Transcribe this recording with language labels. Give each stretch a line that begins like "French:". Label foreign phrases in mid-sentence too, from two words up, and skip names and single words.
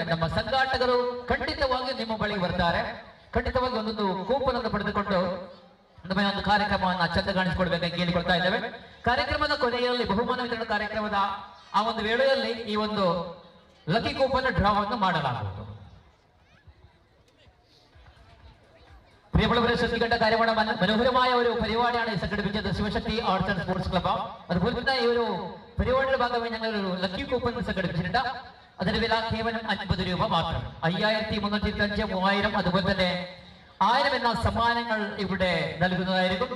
Kannada: ನಮ್ಮ ಸಂಘಾಟಕರು ಖಂಡಿತವಾಗಿ ನಿಮ್ಮ ಬಳಿ ಬರ್ತಾರೆ. ಖಂಡಿತವಾಗಿ ಒಂದೊಂದು ಕೂಪನ್ ಅನ್ನು ಪಡೆದುಕೊಂಡು ನಮ್ಮ ಒಂದು ಕಾರ್ಯಕ್ರಮವನ್ನ ಚಂದಗಾಣಿಸಿಕೊಡ್ಬೇಕಾಗಿ ಕೇಳಿಕೊಳ್ತಾ ಇದ್ದೇವೆ. ಕಾರ್ಯಕ್ರಮದ ಕೊನೆಯಲ್ಲಿ ಬಹುಮಾನ ವಿತರಣಾ ಕಾರ್ಯಕ್ರಮದ ಆ ಒಂದು ವೇಳೆಯಲ್ಲಿ ಈ ಒಂದು
English: lucky coupon
Kannada: ಡ್ರಾವನ್ನು ಮಾಡಲಾಗುವುದು.
Malayalam: പ്രിയമുള്ളവരെ ശ്രദ്ധിക്കേണ്ട കാര്യമാണ്, മനോഹരമായ ഒരു പരിപാടിയാണ് സംഘടിപ്പിച്ചത് ശിവശക്തി ആർട്സ് ആൻഡ് സ്പോർട്സ് ക്ലബ്. അതുപോലെ തന്നെ ഈ ഒരു പരിപാടിയുടെ ഭാഗമായി ഞങ്ങൾ ഒരു
English: lucky coupon
Malayalam: സംഘടിപ്പിച്ചിട്ടുണ്ട്. അതിന്റെ വില കേവലം 50 രൂപ മാത്രം. 5,325, 3,000, അതുപോലെ തന്നെ 1000 എന്ന സമ്മാനങ്ങൾ ഇവിടെ നൽകുന്നതായിരിക്കും.